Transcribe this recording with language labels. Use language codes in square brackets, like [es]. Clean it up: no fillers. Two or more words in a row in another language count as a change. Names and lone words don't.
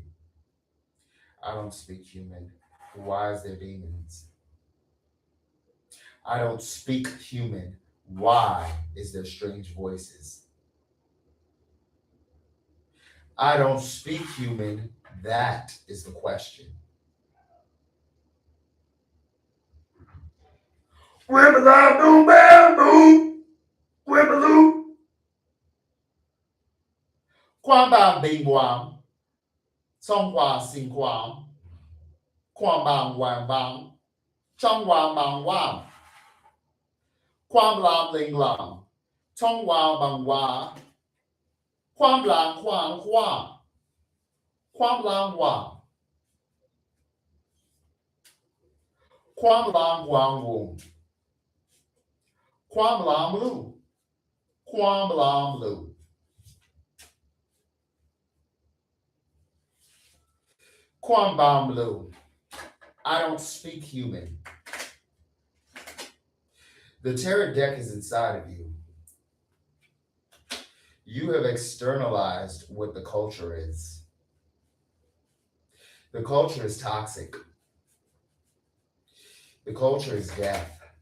[en] I don't speak human. Why is there demons? I don't speak human. Why is there strange voices? I don't speak human. That is the question. Whibbaloo, bamboo, whibbaloo. Kwam bang bing wam, song hua sing kwam, kwam bang wang bang, chong wang bang wam, kwam lam ling lam, tong wang bang wa, kwam lang kwang hua, kwam lang wang, kwam lang wang wong, kwam lam lu, kwam lam lu. Kwam lu. I don't speak human. The tarot deck is inside of you. You have externalized what the culture is. The culture is toxic. The culture is death.